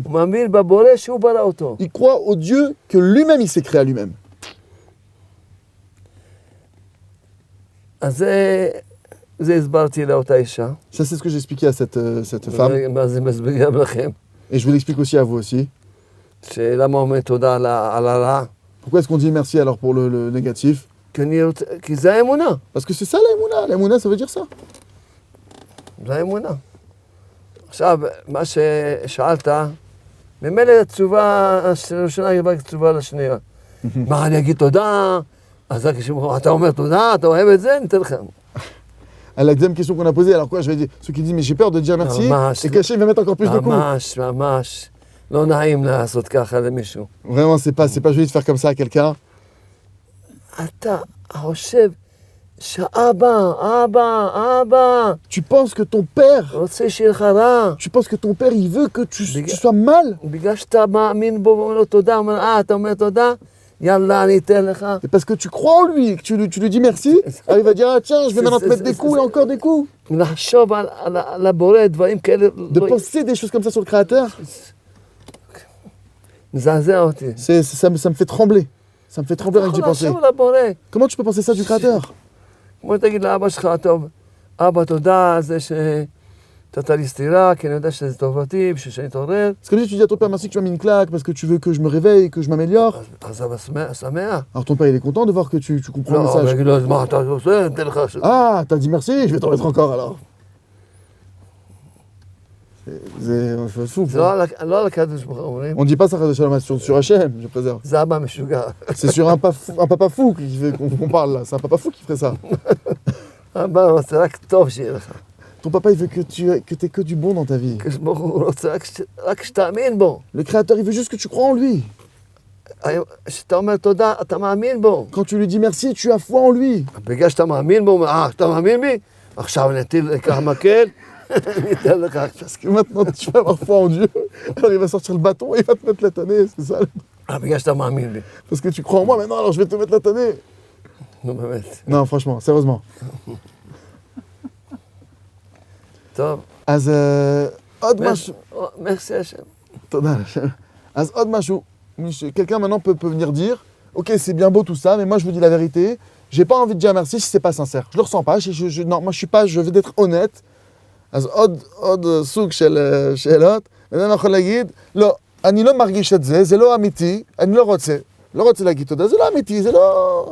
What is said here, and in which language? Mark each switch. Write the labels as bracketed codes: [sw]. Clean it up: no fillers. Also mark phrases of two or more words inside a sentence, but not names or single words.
[he] הוא מאמין בבורא שהוא ברא אותו. [fr] Il croit au Dieu que lui-même il s'est créé à lui-même. [he] אז זה הסברתי לאותה אישה. [fr] Ça c'est ce que j'ai expliqué à cette femme. [he] מה זה מסביר גם לכם? [fr] Et je vous l'explique aussi à vous aussi. [he] שלמה אומר תודה על הרע? [fr] Pourquoi est-ce qu'on dit merci alors pour le négatif? [he] כי זה האמונה. [fr] Parce que c'est ça la Emouna, ça veut dire ça. [he] זה האמונה. עכשיו, מה ששאלת, ממילא התשובה הראשונה היא רק תשובה לשנייה. מה, אני אגיד תודה? אז אתה אומר תודה, אתה אוהב את זה, אני אתן לך. [fr] À la deuxième question qu'on a posée, alors quoi, je vais dire, ceux qui disent mais j'ai peur de dire merci, et qu'Hachem va mettre encore plus de coups. [he] ממש, לא נעים לעשות ככה למישהו. [fr] Vraiment, c'est pas joli de faire comme ça à quelqu'un. [he] אתה חושב שאבא, [fr] Tu penses que ton père, [he] רוצה שיהיה לך רע. [fr] tu penses que ton père, il veut que tu sois mal. [he] בגלל שאתה מאמין בו ואומר לו תודה, אתה אומר תודה, יאללה, אני אתן לך. [fr] C'est parce que tu crois en lui, que tu lui dis merci. Alors il va dire, ah tiens, je vais maintenant te mettre des coups et encore des coups. [he] לחשוב על הבורא, דברים כאלה, [fr] De penser des choses comme ça sur le Créateur, [he] מזעזע אותי. [fr] ça me fait trembler. Ça me fait trembler rien que d'y penser. [he] לחשוב על הבורא. [fr] Comment tu peux penser ça du Créateur? [he] כמו תגיד לאבא שלך, טוב, אבא, תודה על זה שנתת לי סטירה, כי אני יודע שזה טובתי, בשביל שאני אתעורר. [fr] Parce que tu dis à ton père merci que tu m'as mis une claque, parce que tu veux que je me réveille, que je m'améliore. [he] אז אבא שמח. [fr] Alors ton père il est content de voir que tu comprends le [he] לא, [fr] message. [he] ויגיד לו, אז מה אתה עושה? אני אתן לך... [fr] Ah, t'as dit merci, je vais t'en mettre encore alors. C'est fou. [he] זה לא על הקדוש ברוך הוא אומרים, [fr] On dit pas ça de Shalom sur Hachem, je préserve. [he] זה אבא משוגע. [fr] C'est sur un papa fou qu'on parle là. C'est un papa fou qui ferait ça. [he] אבא רוצה רק טוב שיהיה לך. [fr] Ton papa il veut que t'aies que du bon dans ta vie. [he] הקדוש ברוך הוא רוצה רק שתאמין בו. [fr] Le Créateur il veut juste que tu crois en lui. [he] כשאתה אומר תודה, אתה מאמין בו. [fr] Quand tu lui dis merci, tu as foi en lui. [he] בגלל שאתה מאמין בו, אתה מאמין בי? עכשיו אני אטיל לך מקל, אני אתן לך. [fr] Parce que maintenant tu vas avoir foi en Dieu. Alors il va sortir le bâton et il va te mettre la tannée, c'est ça. [he] בגלל שאתה מאמין בי. [fr] Parce que tu crois en moi maintenant, alors je vais te mettre la tannée. [he] נו באמת. [fr] Non, franchement, sérieusement. [he] טוב. אז עוד משהו. [fr] Merci Hachem. [he] תודה. אז עוד משהו. [fr] Quelqu'un maintenant peut venir dire, ok c'est bien beau tout ça, mais moi je vous dis la vérité, j'ai pas envie de dire merci si c'est pas sincère. Je le ressens pas, non, moi je suis pas, je veux d'être honnête. [he] אז עוד סוג של שאלות, ואני יכול להגיד, לא, אני לא מרגיש את זה, זה לא אמיתי, אני לא רוצה להגיד תודה, זה לא אמיתי, זה לא...